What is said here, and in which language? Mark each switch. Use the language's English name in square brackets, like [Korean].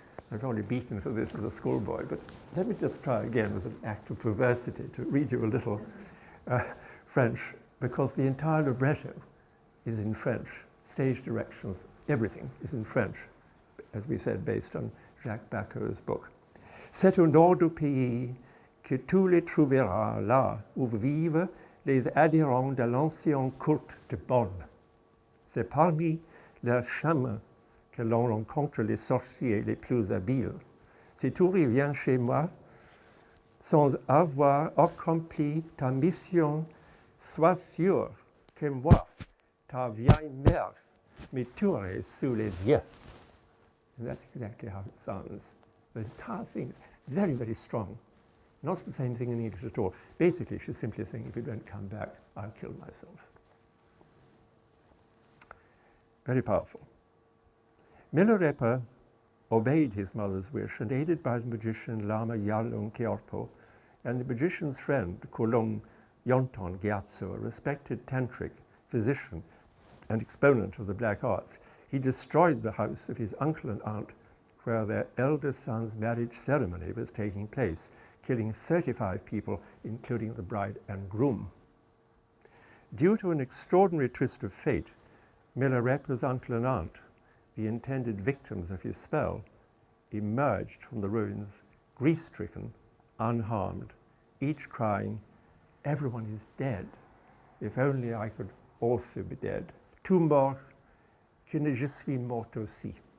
[English] I've only beaten for this as a schoolboy, but let me just try again as an act of perversity to read you a little French, because the entire libretto is in French. Stage directions, everything is in French, as we said, based on Jacques Bacot's book. [French] C'est au nord du pays que tu les trouveras là où vivent les adhérents de l'ancien culte de Bonn. C'est parmi leurs chemins que l'on rencontre les sorciers les plus habiles. Si tu reviens chez moi sans avoir accompli ta mission, sois sûr que moi, ta vieille mère, me tuerai sous les yeux. [English] And that's exactly how it sounds. The entire thing is very, very strong. Not the same thing in English at all. Basically, she's simply saying, if you don't come back, I'll kill myself. Very powerful. Milarepa obeyed his mother's wish and, aided by the magician Lama Yalung Kyorpo and the magician's friend Kulung Yonton Gyatso, a respected tantric physician and exponent of the black arts, he destroyed the house of his uncle and aunt where their eldest son's marriage ceremony was taking place, killing 35 people, including the bride and groom. Due to an extraordinary twist of fate, Milarepa's uncle and aunt, the intended victims of his spell, emerged from the ruins, grief-stricken, unharmed, each crying, "Everyone is dead. If only I could also be dead. [French] Tout mort, que ne je suis mort aussi."